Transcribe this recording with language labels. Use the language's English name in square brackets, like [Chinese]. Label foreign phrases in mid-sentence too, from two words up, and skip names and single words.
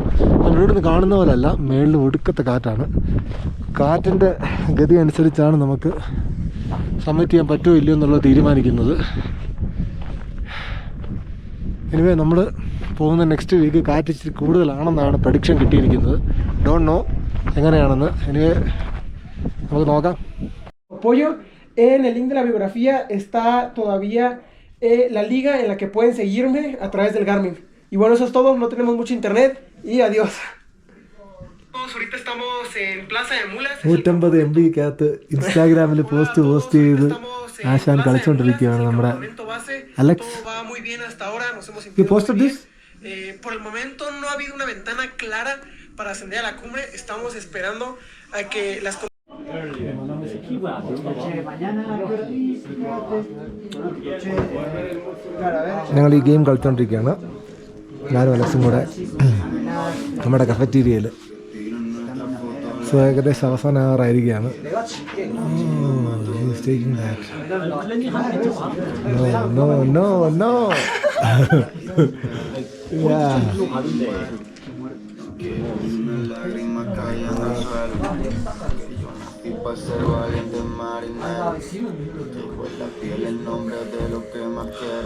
[Malayalam] നമ്മൾ ഇവിടുന്ന് കാണുന്ന പോലെയല്ല, മേളിൽ ഒടുക്കത്തെ കാറ്റാണ്. കാറ്റിൻ്റെ ഗതി അനുസരിച്ചാണ് നമുക്ക് സബ്മിറ്റ് ചെയ്യാൻ പറ്റുമോ ഇല്ലയോ എന്നുള്ളത് തീരുമാനിക്കുന്നത്. എനിവേ നമ്മൾ പോകുന്ന [English] next week [Malayalam] കാറ്റ് ഇച്ചിരി കൂടുതലാണെന്നാണ് പ്രഡിക്ഷൻ കിട്ടിയിരിക്കുന്നത്. [English] don't know [Malayalam] എങ്ങനെയാണെന്ന്. എനിവേ നമുക്ക് നോക്കാം. [Spanish] Apoyo. En el link de la biografía está todavía la liga en la que pueden seguirme a través del Garmin. Y bueno, eso es todo. No tenemos mucho internet y adiós. Ahorita estamos en Plaza de Mulas. [Malayalam] 150 MB ഇൻസ്റ്റാഗ്രാമിൽ പോസ്റ്റ് ചെയ്ത് ആശാൻ കളിച്ചുകൊണ്ടിരിക്കുകയാണ് നമ്മുടെ അലക്സ്. [English] You posted this? [Spanish] Por el momento no ha habido una ventana clara para ascender a la cumbre. Estamos esperando a que las [Malayalam] ഞങ്ങൾ ഈ ഗെയിം കളിച്ചുകൊണ്ടിരിക്കുകയാണ്, ഞാനും അലക്സും കൂടെ നമ്മുടെ കഫറ്റീരിയയിൽ. സോ ഏകദേശം അവസാനമായിരിക്കുകയാണ്. [Spanish] Para ser valiente marinero, dejo en la piel el nombre de lo que más quiero.